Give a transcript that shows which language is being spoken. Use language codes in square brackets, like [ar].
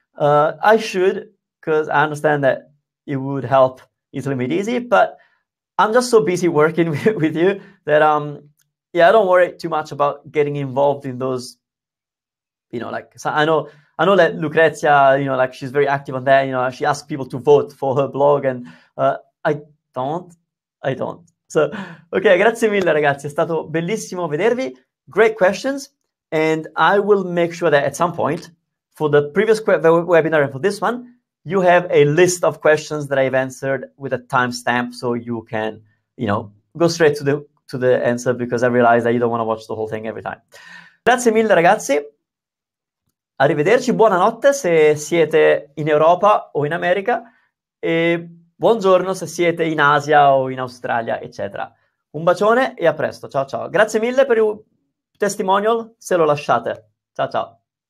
[en] I should, because I understand that it would help Italy Made Easy, but I'm just so busy working with you that yeah, I don't worry too much about getting involved in those, like, so I know that Lucrezia, like, she's very active on that. She asks people to vote for her blog, and I don't. [it] So, ok, grazie mille ragazzi, è stato bellissimo vedervi. [en] Great questions, and I will make sure that at some point, for the previous webinar and for this one, you have a list of questions that I've answered with a timestamp, so you can, go straight to the answer, because I realize that you don't want to watch the whole thing every time. [it] Grazie mille ragazzi. Arrivederci, buonanotte se siete in Europa o in America, e buongiorno se siete in Asia o in Australia, eccetera. Un bacione e a presto. Ciao ciao. Grazie mille per il testimonial, se lo lasciate. Ciao ciao.